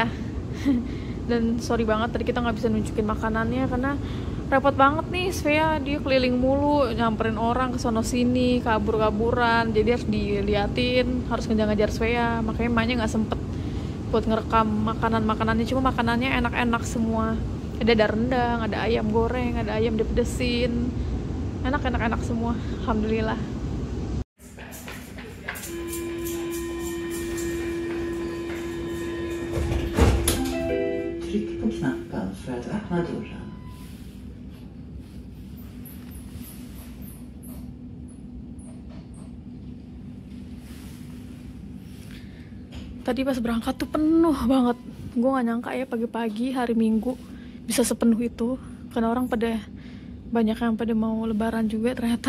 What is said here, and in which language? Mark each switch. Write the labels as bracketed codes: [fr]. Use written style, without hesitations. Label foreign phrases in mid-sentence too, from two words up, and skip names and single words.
[id] Dan sorry banget tadi kita nggak bisa nunjukin makanannya karena repot banget nih Svea, dia keliling mulu, nyamperin orang ke sono sini, kabur-kaburan, jadi harus diliatin, harus ngejar-ngejar Svea, makanya emaknya nggak sempet buat ngerekam makanannya, cuma makanannya enak-enak semua. Ada rendang, ada ayam goreng, ada ayam dipedesin, enak semua, alhamdulillah. [sv] Tryck på knappen för att öppna dörren. [id] Tadi pas berangkat tuh penuh banget. Gue gak nyangka ya pagi-pagi hari Minggu bisa sepenuh itu. Karena orang banyak yang pada mau lebaran juga ternyata.